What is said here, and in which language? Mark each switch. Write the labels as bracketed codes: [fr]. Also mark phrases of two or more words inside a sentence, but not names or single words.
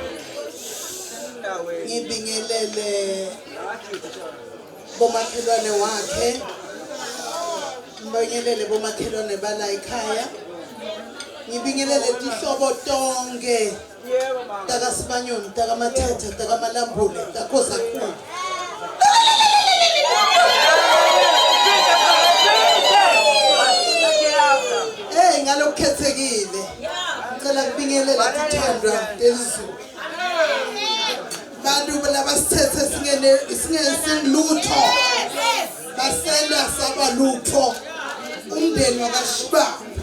[ss] ngibingelele bomakhelwane wakhe, ngibingelele bomakhelwane bala ekhaya, ngibingelele tihlobo tonke taka Sibanyoni, taka Mathethe, taka Malambule, taKhozakhulu. Ngalokukhethekile ngicela kubingelela Tithandwa Delizulu bantu labasithethe singelutho basenda saba lutho umndeni wakaShibamba